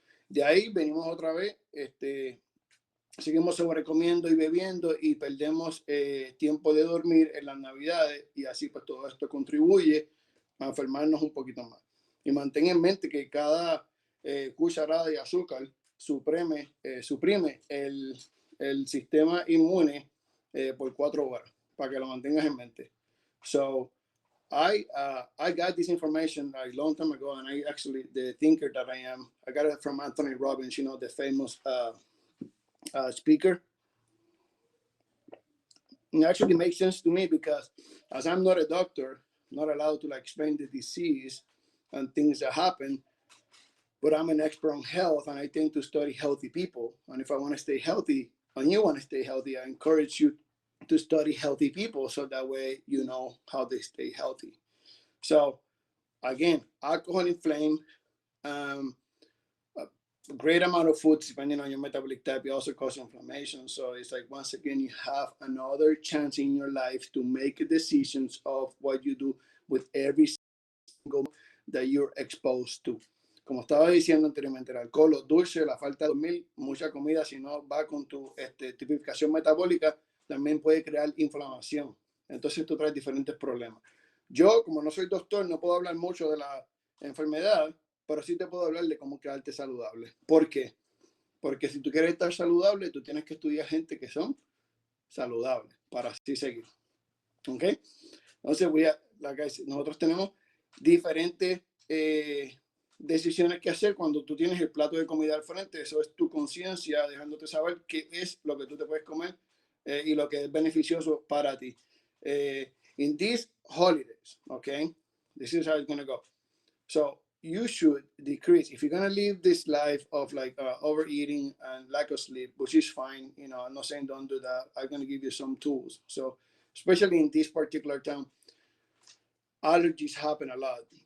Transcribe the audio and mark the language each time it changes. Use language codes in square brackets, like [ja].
[es] De ahí venimos otra vez, seguimos sobrecomiendo y bebiendo y perdemos tiempo de dormir en las navidades y así pues todo esto contribuye a enfermarnos un poquito más. Y mantén en mente que cada cucharada de azúcar suprime el sistema inmune por 4 horas, para que lo mantengas en mente. [en] So, I got this information a long time ago, and I actually, the thinker that I am, I got it from Anthony Robbins, you know, the famous speaker. It actually makes sense to me because as I'm not a doctor, not allowed to like explain the disease and things that happen, but I'm an expert on health and I tend to study healthy people. And if I want to stay healthy and you want to stay healthy, I encourage you to study healthy people so that way you know how they stay healthy. So again, alcohol inflame, a great amount of foods depending on your metabolic type, it also causes inflammation. So it's like once again, you have another chance in your life to make decisions of what you do with every single that you're exposed to. [es] Como estaba diciendo anteriormente, el alcohol, los dulces, la falta de dormir, mucha comida, si no va con tu tipificación metabólica, también puede crear inflamación. Entonces tú traes diferentes problemas. Yo, como no soy doctor, no puedo hablar mucho de la enfermedad, pero sí te puedo hablar de cómo quedarte saludable. ¿Por qué? Porque si tú quieres estar saludable, tú tienes que estudiar gente que son saludables para así seguir. ¿Ok? Entonces, nosotros tenemos diferentes decisiones que hacer cuando tú tienes el plato de comida al frente. Eso es tu conciencia dejándote saber qué es lo que tú te puedes comer y lo que es beneficioso para ti. [en] In these holidays, okay, this is how it's going to go. So you should decrease. If you're going to live this life of like overeating and lack of sleep, which is fine, you know, I'm not saying don't do that. I'm going to give you some tools. So especially in this particular time, allergies happen a lot.